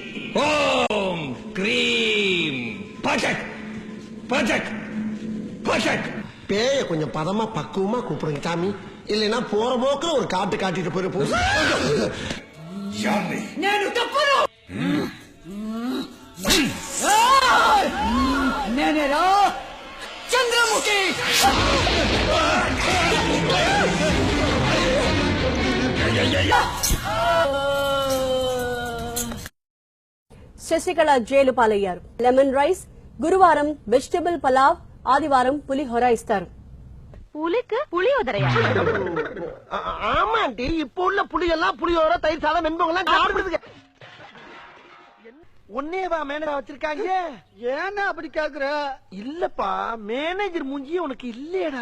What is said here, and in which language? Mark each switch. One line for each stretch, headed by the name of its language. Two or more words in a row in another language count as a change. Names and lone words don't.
Tamil: ஓம் கிரீம் பஜக் பஜக் பஜக். பேய கொஞ்சம் பதமா பக்குவமா கூப்பிடுங்க சாமி, இல்லைன்னா போற போக்குல ஒரு காட்டு காட்டிட்டு போயிருப்போம்.
Telugu: నేను తప్పను నేనేరా చంద్రముఖి. శశికళ జైలు పాలయ్యారు.
English: lemon rice,
Telugu: గురువారం
English: vegetable pulao,
Telugu: ఆదివారం పులిహోర ఇస్తారు.
Tamil: புலிக்கு புளியோதரையா? ஆமாண்டி, இப்ப உள்ள புளியெல்லாம் புளியோர தயிர் சாதம் வெண்பொங்கலாம் சாப்பிடுதுங்க. ஒன்னேவா மேனேஜர் வச்சிருக்காங்க? ஏன்னா அப்படி கேக்குற? இல்லப்பா, மேனேஜர் மூஞ்சி உனக்கு இல்லையடா.